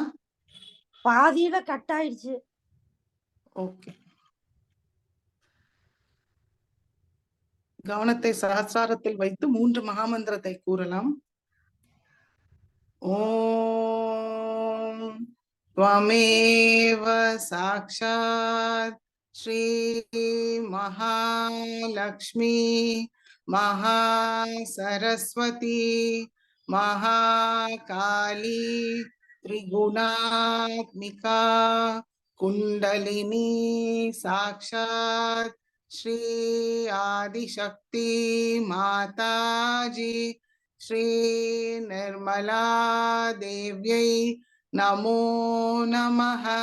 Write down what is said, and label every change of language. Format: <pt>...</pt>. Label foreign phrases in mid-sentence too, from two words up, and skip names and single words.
<ta>பாதியில கட் ஆயிடுச்சு. ஓகே. கவனத்தை சஹஸ்ராரத்தில் வைத்து 3 மகாமந்திரத்தை கூறலாம்.</ta> <sa>ஓம் त्वमेव साक्षात् श्री महालक्ष्मी महासरस्वती महाकाली त्रिगुणात्मिका कुंडलिनी साक्षात् श्री आदिशक्ति माताजी श्री निर्मला देव्यै नमो नमः।</sa>